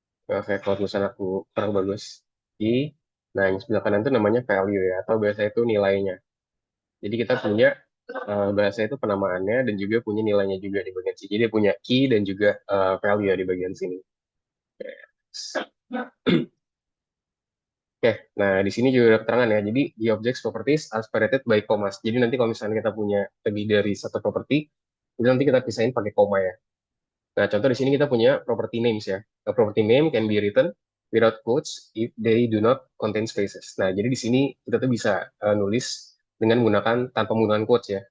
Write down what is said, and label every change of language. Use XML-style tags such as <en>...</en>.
<id>Oke, kalau tulisan aku kurang bagus. Key. Nah, yang sebelah kanan itu namanya value ya, atau biasa itu nilainya. Jadi kita punya bahasa itu penamaannya dan juga punya nilainya juga di bagian sini. Jadi dia punya key dan juga value ya di bagian sini. Oke, nah di sini juga ada keterangan ya.</id> <en>Jadi the objects properties are separated by commas.</en> <id>Jadi nanti kalau misalnya kita punya lebih dari satu properti, itu nanti kita pisahin pakai koma ya. Nah, contoh di sini kita punya property names ya.</id> <en>A property name can be written without quotes if they do not contain spaces.</en> <id>Nah, jadi di sini kita tuh bisa nulis dengan menggunakan tanpa menggunakan quotes ya.</id>